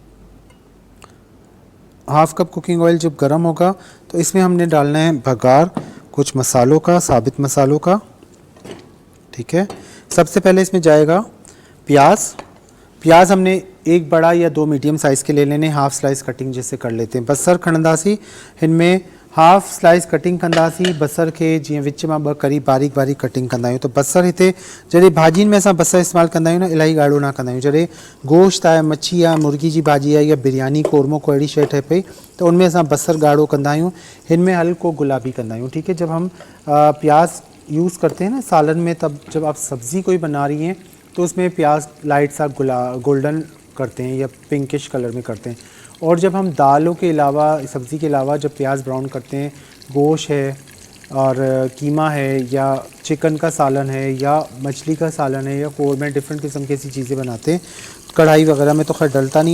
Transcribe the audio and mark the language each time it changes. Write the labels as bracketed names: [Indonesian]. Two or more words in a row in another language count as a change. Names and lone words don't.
[Urdu] 1/2 کپ [English] cooking oil [Urdu] جب گرم ہوگا تو اس میں ہم نے ڈالنا ہے بگھار کچھ مسالوں کا، ثابت مسالوں کا. ٹھیک ہے، سب سے پہلے اس میں جائے گا پیاز. پیاز ہم نے 1 بڑا یا 2 [English] medium size [Urdu] کے لے لینے, [English] half slice cutting [Urdu] جیسے کر لیتے ہیں. [Sindhi] बसर खणंदासीं, इनमें [English] half slice cutting [Sindhi] कंदासीं। बसर के जीअं विच मां 2 करी बारीक बारीक कटिंग कंदा आहियूं। तो बसर हिते जॾहिं भाॼियुनि में असां बसर इस्तेमालु कंदा आहियूं न, इलाही ॻाढ़ो न कंदा आहियूं। जॾहिं गोश्त आहे, मच्छी आहे, मुर्गी जी भाॼी आहे, या बिरयानी, कोरमो को अहिड़ी शइ ठहे पई, तो उनमें असां बसर ॻाढ़ो कंदा आहियूं, हिन में हल्को गुलाबी कंदा आहियूं। [Urdu] ٹھیک ہے، جب ہم پیاز یوز کرتے ہیں نا سالن میں، تب جب آپ سبزی کوئی بنا رہی ہیں تو اس میں پیاز لائٹ سا گولڈن کرتے ہیں یا [English] pinkish color [Urdu] میں کرتے ہیں. اور جب ہم دالوں کے علاوہ، سبزی کے علاوہ جب پیاز براؤن کرتے ہیں، گوشت ہے اور قیمہ ہے، یا چکن کا سالن ہے، یا مچھلی کا سالن ہے، یا قورمے، ڈیفرنٹ قسم کی ایسی چیزیں بناتے ہیں، کڑاہی وغیرہ میں تو خیر ڈلتا نہیں.